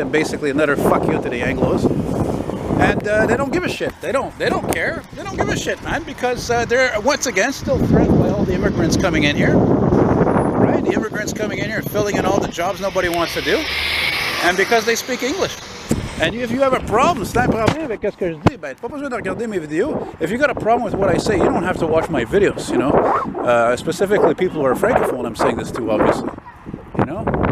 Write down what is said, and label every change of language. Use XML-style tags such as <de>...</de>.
<en>And basically another fuck you to the Anglos. And they don't give a shit. They don't care. They don't give a shit, man, because they're once again still threatened by all the immigrants coming in here. Right? The immigrants coming in here and filling in all the jobs nobody wants to do. And because they speak English. And if you have a problem,</en> <fr>c'est un problème avec ce que je dis, ben, pas besoin de regarder mes vidéos.</fr> <en>If you got a problem with what I say, you don't have to watch my videos, you know. Specifically people who are francophone, I'm saying this to, obviously. You know?</en>